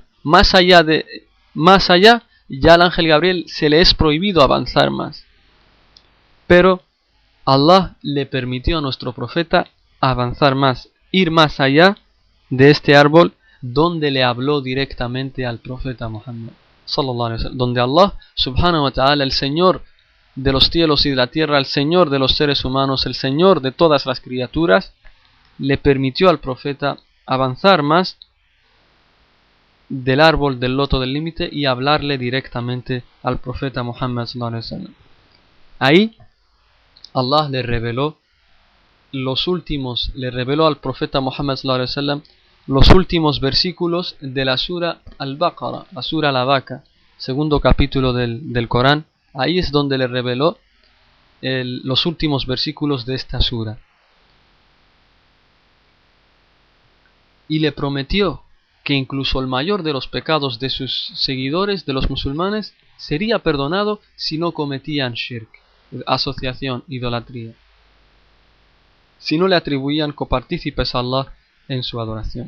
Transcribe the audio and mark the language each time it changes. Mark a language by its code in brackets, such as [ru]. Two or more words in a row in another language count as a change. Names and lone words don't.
[es] Más allá, ya al ángel Gabriel se le es prohibido avanzar más. Pero Allah le permitió a nuestro profeta avanzar más, ir más allá de este árbol, donde le habló directamente al profeta Muhammad [ar] صلى الله عليه وسلم, [es] donde Allah [ar] سبحانه وتعالى, [es] el Señor de los cielos y de la tierra, el Señor de los seres humanos, el Señor de todas las criaturas, le permitió al profeta avanzar más del árbol del loto del límite y hablarle directamente al profeta Muhammad [ar] صلى الله عليه وسلم. [es] Ahí Allah le reveló al profeta Muhammad [ar] صلى الله عليه وسلم [es] los últimos versículos de la sura Al-Baqarah, la sura La Vaca, segundo capítulo del Corán. Ahí es donde le reveló los últimos versículos de esta sura. Y le prometió que incluso el mayor de los pecados de sus seguidores, de los musulmanes, sería perdonado si no cometían shirk, asociación, idolatría, si no le atribuían copartícipes a Allah en su adoración.